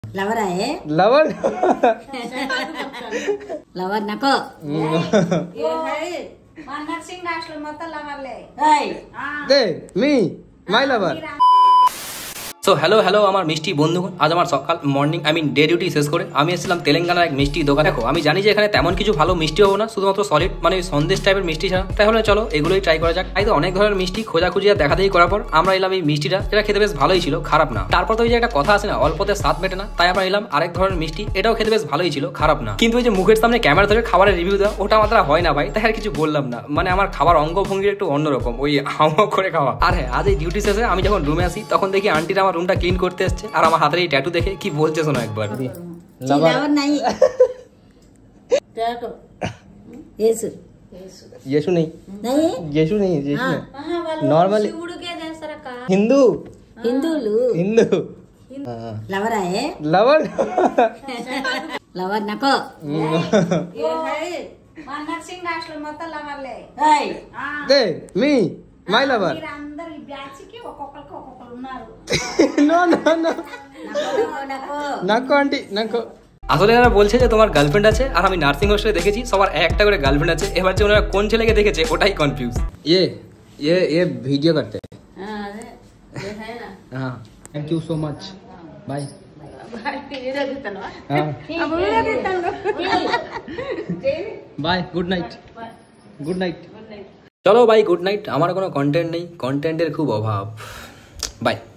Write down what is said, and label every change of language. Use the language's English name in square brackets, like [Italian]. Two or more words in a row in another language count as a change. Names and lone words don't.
[Marathi] लवर आहे लवर लवर नको दे मी [English] my lover. so hello [Bangla] আমার মিষ্টি বন্ধুগণ, আজ আমার সকাল [English] morning day duty [Bangla] শেষ করে আমি এসেছিলাম তেলেঙ্গানার এক মিষ্টি দোকান। দেখো আমি জানি যে এখানে তেমন কিছু ভালো মিষ্টি হবো না, শুধুমাত্র সলিড সন্দেশ টাইপের মিষ্টি ছাড়া। তাহলে চলো এগুলোই ট্রাই করা যাক। তাই তো অনেক ধরনের মিষ্টি খোঁজাখুঁজি আর দেখা দেখি করার পর আমরা এলাম এই মিষ্টিটা, যেটা খেতে বেশ ভালোই ছিল, খারাপ না। তারপর তো ওই যে একটা কথা আছে না, অল্পতে স্বাদ মেটে না, তাই আমরা এলাম আরেক ধরনের মিষ্টি, এটাও খেতে বেশ ভালোই ছিল, খারাপ না। কিন্তু ওই যে মুখের সামনে ক্যামেরা ধরে খাবারের রিভিউ দেওয়া, ওটা আমার দ্বারা হয় না ভাই, তাই আর কিছু বললাম না। আমার খাবার অঙ্গভঙ্গির একটু অন্যরকম, ওই হাওয়া করে খাওয়া। আর হ্যাঁ, আজ এই ডিউটি শেষে আমি যখন রুমে আসি তখন দেখি আন্টিরা আমার রুমটা ক্লিন করতে এসছে, আর আমার হাতের এই ট্যাটু দেখে কি বলছে শোনো একবার। [Hindi] लवर नहीं यीशु यीशु नहीं नहीं यीशु नहीं नॉर्मली हिंदू हिंदू हिंदू [Marathi] लवर आहे लवर लवर नको दे मी [English] my lover no no no [Marathi] नको आंटी नको। [Bangla] আসলে এরা বলছে যে তোমার গার্লফ্রেন্ড আছে, আর আমি [English] nursing hostel [Bangla] দেখেছি সবার একটা করে গার্লফ্রেন্ড আছে। এবার যে ওনারা কোন ছেলেকে দেখেছে ওটাই কনফিউজ। [Hindi] ये वीडियो करते हैं। हाँ [English] thank you so much bye. bye good night good night. [Bangla] চলো বাই, [English] good night. [Bangla] আমার কোনো কন্টেন্ট নেই, কন্টেন্টের খুব অভাব। বাই।